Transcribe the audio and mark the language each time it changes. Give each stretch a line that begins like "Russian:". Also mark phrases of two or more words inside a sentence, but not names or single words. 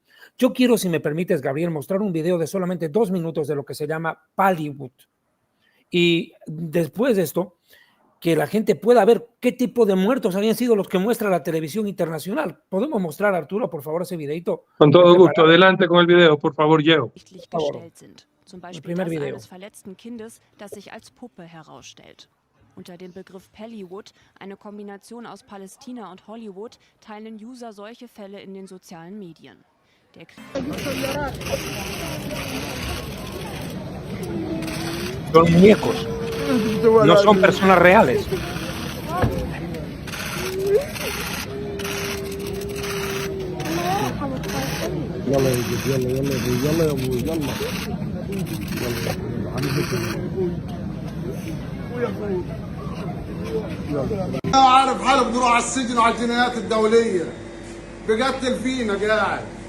Spanish: Yo quiero, si me permites, Gabriel, mostrar un video de solamente 2 minutos de lo que se llama Pallywood. Y después de esto, que la gente pueda ver qué tipo de muertos habían sido los que muestra la televisión internacional. ¿Podemos mostrar, Arturo, por favor, ese videito? Con todo gusto. Adelante con el video, por favor, Diego. Por favor. El primer video.
German: Unter dem Begriff Pallywood, eine Kombination aus Palästina und Hollywood, teilen User solche Fälle in den sozialen Medien.
Spanish: Son muñecos, no son personas reales.
Arabic: عارف حاله بنروح على السجن وعلى الجنايات الدوليه بقتل فينا قاعد.